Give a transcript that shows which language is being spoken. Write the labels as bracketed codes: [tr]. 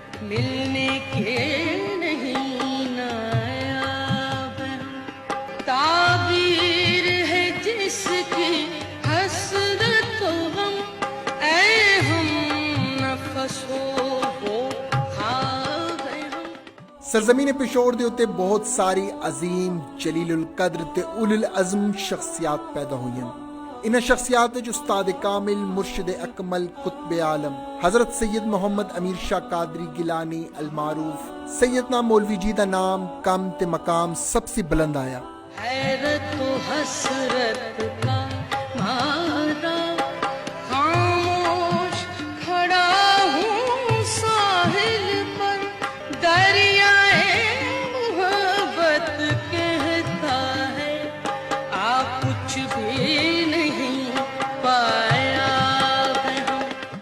[ur] ملنے کے نہیں نایاب ہم، تعبیر ہے جس کی حسرت و غم، اے ہم نفس ہو خواب ہم۔ [hno] سرزمین پشور دے اتے بہت ساری عظیم جلیل القدر تے اول العزم شخصیات پیدا ہوئی ہیں۔ انہاں شخصیات وچ استاد کامل، مرشد اکمل، قطب عالم حضرت سید محمد امیر شاہ قادری گیلانی المعروف سیدنا مولوی جی دا نام کم تے مقام سب سے بلند آیا۔ [ur] حیرت و حسرت کا مارا خاموش کھڑا ہوں ساحل پر، دریائے محبت کہتا ہے آپ کچھ بھی نہیں پایا ہے ہم۔